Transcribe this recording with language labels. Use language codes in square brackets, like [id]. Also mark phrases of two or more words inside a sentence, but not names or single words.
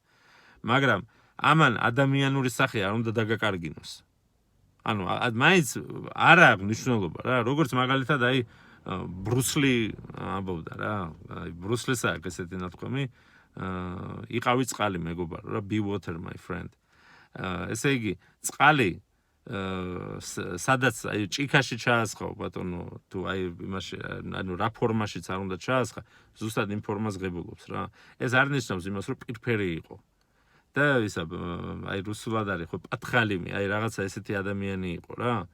[ka] მაგრამ ამან ადამიანური სახე არ უნდა დაგაკარგინოს. ანუ მაინც არ აქვს მნიშვნელობა რა, როგორც მაგალითად აი ბრუსლი ამბობდა რა, აი ბრუსლის აქვს ესეთი ნათქვამი, იყავი წყალი მეგობარო რა, [en] be water my friend. [ka] ესე იგი, წყალი სადაც აი ჭიქაში ჩაასხავ ბატონო, თუ აი იმაში, ანუ რა ფორმაშიც არ უნდა ჩაასხა, ზუსტად იმ ფორმას ღებულობს რა. ეს არ ნიშნავს იმას, რომ პირფერი იყო. და ისა აი რუსულად არის ხო პათხალიმი, აი რაღაცა ესეთი ადამიანი იყო რა.